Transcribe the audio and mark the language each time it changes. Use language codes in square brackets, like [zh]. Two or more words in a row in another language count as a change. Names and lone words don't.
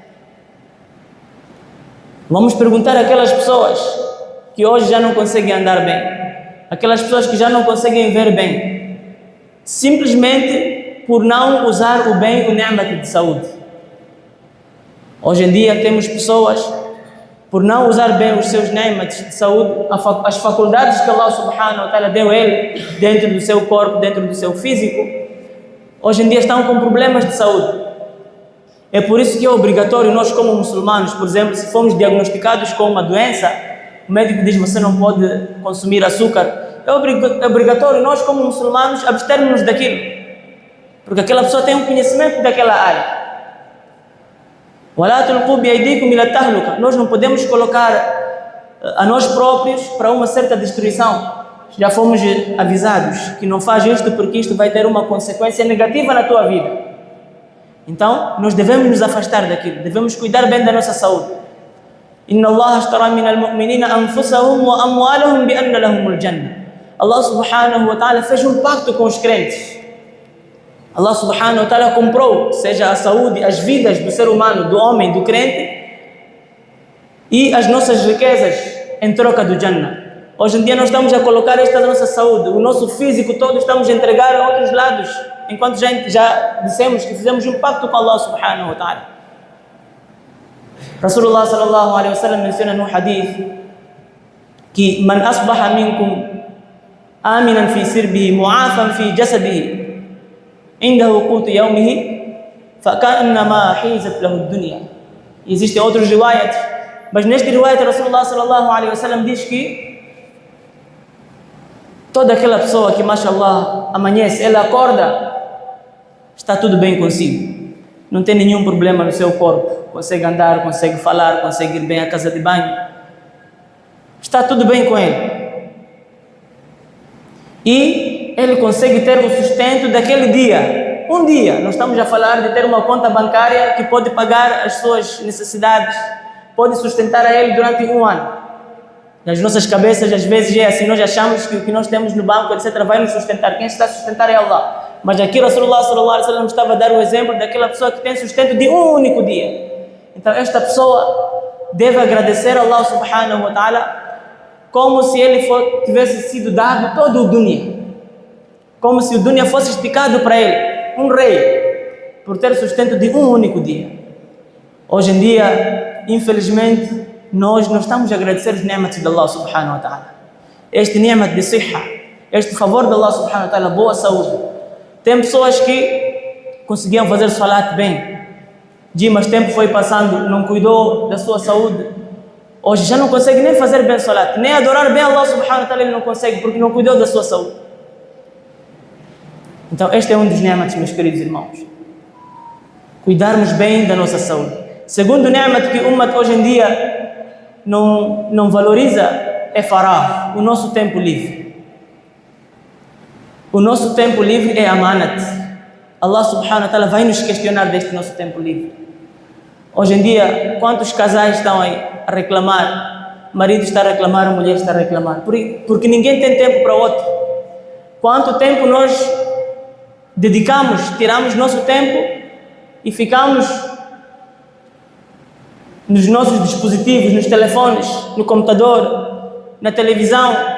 [pt] Vamos perguntar àquelas pessoas que hoje já não conseguem andar bem, aquelas pessoas que já não conseguem ver bem, simplesmente por não usar o bem, o ni'mat de saúde. Hoje em dia temos pessoas, por não usar bem os seus ni'mats de saúde, as faculdades que [ar] الله سبحانه وتعالى [pt] deu a ele, dentro do seu corpo, dentro do seu físico, hoje em dia estão com problemas de saúde. É por isso que é obrigatório nós, como muçulmanos, por exemplo, se formos diagnosticados com uma doença, o médico diz: você não pode consumir açúcar. É obrigatório nós, como muçulmanos, abstermos daquilo, porque aquela pessoa tem um conhecimento daquela área. [ar] وَلَا تُلْقُوا بِأَيْدِيكُمْ إِلَى التَّهْلُكَةِ. [pt] Nós não podemos colocar a nós próprios para uma certa destruição. Já fomos avisados que não faz isto porque isto vai ter uma consequência negativa na tua vida. Então, nós devemos nos afastar daquilo, devemos cuidar bem da nossa saúde. [ar] إِنَّ اللَّهَ اشْتَرَى مِنَ الْمُؤْمِنِينَ أَنفُسَهُمْ وَأَمْوَالَهُمْ بِأَنَّ لَهُمُ الْجَنَّةَ. الله سبحانه وتعالى [pt] fez um pacto com os crentes. [ar] الله سبحانه وتعالى [pt] comprou, seja a saúde, as vidas do ser humano, do homem, do crente, e as nossas riquezas em troca do Jannah. Hoje em dia nós estamos a colocar esta nossa saúde, o nosso físico todo estamos a entregar a outros lados, enquanto já dissemos que fizemos um pacto com [ar] الله سبحانه وتعالى. رسول الله صلى الله عليه وسلم [pt] menciona no hadith que [ar] من أصبح منكم آمنا في سربه معافى في جسده عنده قوت يومه فكأنما حيزت له الدنيا. [pt] Existem outros riwayats, mas neste riwayat [ar] رسول الله صلى الله عليه وسلم [pt] diz que toda aquela pessoa que, mashallah, amanhece, ela acorda, está tudo bem consigo. Não tem nenhum problema no seu corpo. Consegue andar, consegue falar, consegue ir bem à casa de banho. Está tudo bem com ele. E ele consegue ter o sustento daquele dia. Um dia, nós estamos a falar de ter uma conta bancária que pode pagar as suas necessidades, pode sustentar a ele durante um ano. Nas nossas cabeças, às vezes é assim, nós achamos que o que nós temos no banco, etc., vai nos sustentar. Quem está a sustentar é Allah. Mas aqui [ar] رسول الله صلى الله عليه وسلم [pt] estava a dar o exemplo daquela pessoa que tem sustento de um único dia. Então esta pessoa deve agradecer a [ar] الله سبحانه وتعالى [pt] como se ele tivesse sido dado todo o dunya. Como se o dunya fosse esticado para ele. Um rei, por ter sustento de um único dia. Hoje em dia, infelizmente, nós não estamos a agradecer os ni'mat de [ar] الله سبحانه وتعالى. [pt] Este ni'mat de sihha, este favor de [ar] الله سبحانه وتعالى, [pt] boa saúde. Tem pessoas que conseguiam fazer salat bem, mas tempo foi passando, não cuidou da sua saúde. Hoje já não consegue nem fazer bem salat, nem adorar bem [ar] الله سبحانه وتعالى [pt] ele não consegue, porque não cuidou da sua saúde. Então este é um dos ni'mat, meus queridos irmãos. Cuidarmos bem da nossa saúde. Segundo ni'mat que o ummat hoje em dia não valoriza é faragh, o nosso tempo livre. O nosso tempo livre é amanat. [ar] الله سبحانه وتعالى [pt] vai nos questionar deste nosso tempo livre. Hoje em dia, quantos casais estão aí a reclamar? O marido está a reclamar, a mulher está a reclamar. Porque ninguém tem tempo para outro. Quanto tempo nós dedicamos, tiramos nosso tempo e ficamos nos nossos dispositivos, nos telefones, no computador, na televisão.